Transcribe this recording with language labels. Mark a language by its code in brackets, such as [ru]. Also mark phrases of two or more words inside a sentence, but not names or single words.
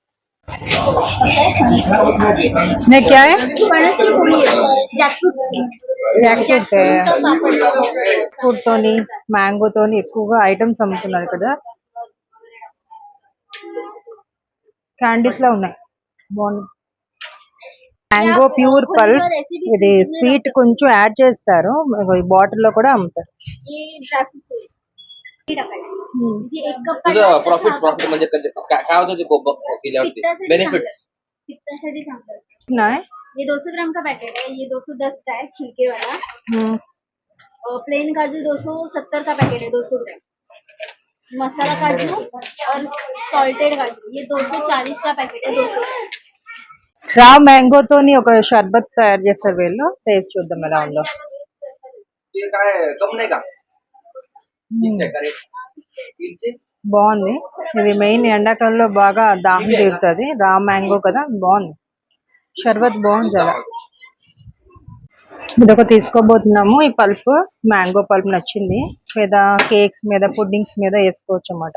[te] ఫ్రూట్ తోని, మ్యాంగో తోని ఎక్కువగా ఐటమ్స్ అమ్ముతున్నారు కదా. క్యాండీస్ లా ఉన్నాయి, బాగుంది. [en] mango pure pulp. [te] ఇది స్వీట్ కొంచెం యాడ్ చేస్తారు. ఈ బాటిల్ లో కూడా అమ్ముతారు. [en] profit profit [mr] म्हणजे काय होतं ते केल्यावरती बेनिफिट्स [hi] नहीं? ये 200 ग्राम का पैकेट है, ये 210 का है छिलके वाला। प्लेन काजू 270 का पैकेट है, 200 ग्राम। मसाला काजू और सॉल्टेड काजू ये 240 का पैकेट है, 200 ग्राम। [en] raw mango [te] తోని ఒక షర్బత్ తయారు చేస్తారు వీళ్ళు. టేస్ట్ చూద్దాం ఎలా ఉందో. [mr] ते काय कम नाही का ठीक आहे का [te] బాగుంది. ఇది మెయిన్ ఎండాకాలంలో బాగా దాహం తీరుతుంది. [en] raw mango [te] కదా, బాగుంది. షర్బత్ బాగుంది చాలా. ఇదొక తీసుకోబోతున్నాము. ఈ పల్ప్, [en] mango pulp [te] నచ్చింది. మీద కేక్స్ మీద, పుడ్డింగ్స్ మీద వేసుకోవచ్చు అన్నమాట.